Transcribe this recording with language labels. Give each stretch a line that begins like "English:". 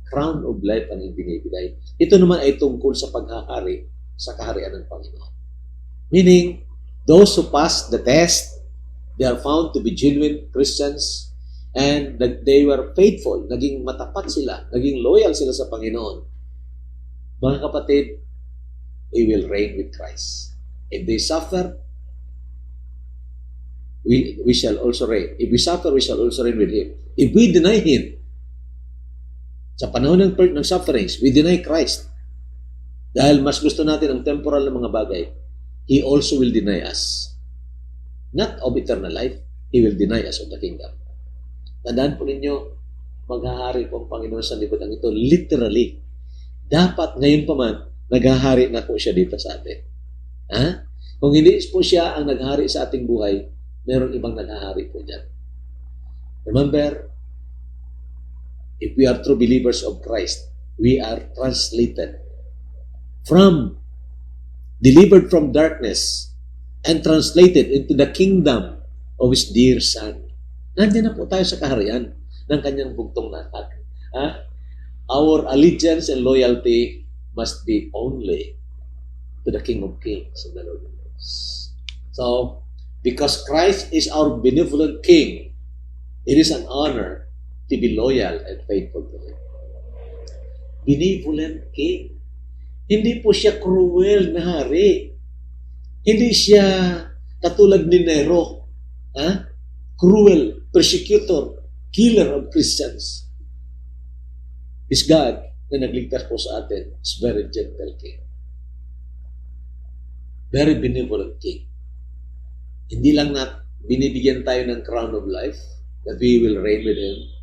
Filipino: Crown of life ang ibinibigay. Ito naman ay tungkol sa paghahari sa kaharian ng Panginoon.
English: Meaning, those who pass the test, they are found to be genuine Christians and that they were faithful.
Filipino: Naging matapat sila, naging loyal sila sa Panginoon. Mga kapatid,
English: we will reign with Christ. If they suffer, we shall also reign. If we suffer, we shall also reign with Him. If we deny Him,
Filipino: sa panahon ng sufferings,
English: we deny Christ.
Filipino: Dahil mas gusto natin ang temporal na mga bagay,
English: He also will deny us. Not of eternal life, He will deny us of the kingdom.
Filipino: Tandaan po ninyo, maghahari po ang Panginoon sa liputan ito, literally. Dapat ngayon pa man, naghahari na po siya dito sa atin. Kung hindi po siya ang naghahari sa ating buhay, meron ibang naghahari po dyan.
English: Remember, if we are true believers of Christ, we are translated delivered from darkness and translated into the kingdom of His dear Son.
Filipino: Nandiyan na po tayo sa kaharian ng kanyang bugtong na anak.
English: Our allegiance and loyalty must be only to the King of Kings and the Lord of Lords. So, because Christ is our benevolent King, it is an honor to be loyal and faithful to Him. Benevolent King.
Filipino: Hindi po siya cruel na hari. Hindi siya katulad ni Nero.
English: Cruel, persecutor, killer of Christians. Is God
Filipino: na nagligtas po sa atin
English: is very gentle King. Very benevolent King.
Filipino: Hindi lang na binibigyan tayo ng
English: crown of life that we will reign with Him.